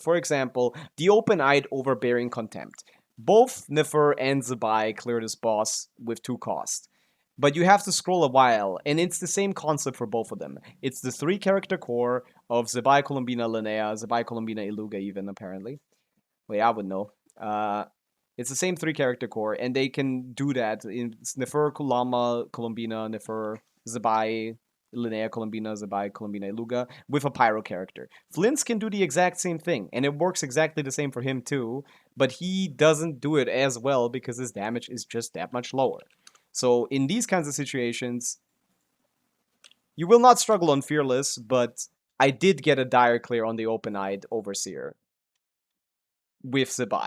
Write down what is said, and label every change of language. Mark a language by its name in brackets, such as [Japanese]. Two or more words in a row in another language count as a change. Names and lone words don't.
[English] For example, the Open-Eyed Overbearing Contempt. Both Nefer and Zabai clear this boss with 2 cost. But you have to scroll a while, and it's the same concept for both of them. It's the 3-character core of Zabai, Colombina, Linnea, Zabai, Colombina, Iluga even, apparently. Wait, I would know. It's the same 3-character core, and they can do that in Nefer, Kulama, Colombina, Nefer, Zabai, Linnea, Colombina, Zabai, Colombina, Iluga, with a Pyro character. Flynn's can do the exact same thing, and it works exactly the same for him too, but he doesn't do it as well because his damage is just that much lower. So in these kinds of situations, you will not struggle on Fearless, but I did get a Dire clear on the Open-Eyed Overseer with Zabai.